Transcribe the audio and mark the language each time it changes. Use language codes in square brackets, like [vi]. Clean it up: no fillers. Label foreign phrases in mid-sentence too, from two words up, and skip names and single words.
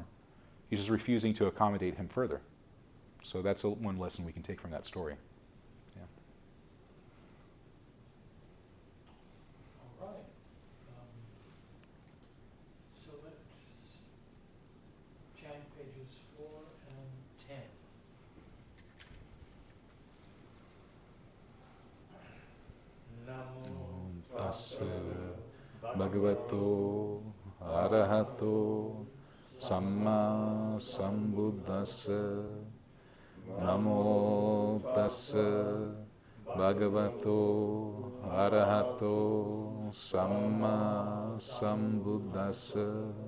[en] He's just refusing to accommodate him further. So that's one lesson we can take from that story. Yeah. All right. So let's chant pages 4 and 10. [pi] Namo Tassa Bhagavato Arahato Samma Sambuddhassa. Namo Tassa Bhagavato Arahato Samma Sambuddhassa.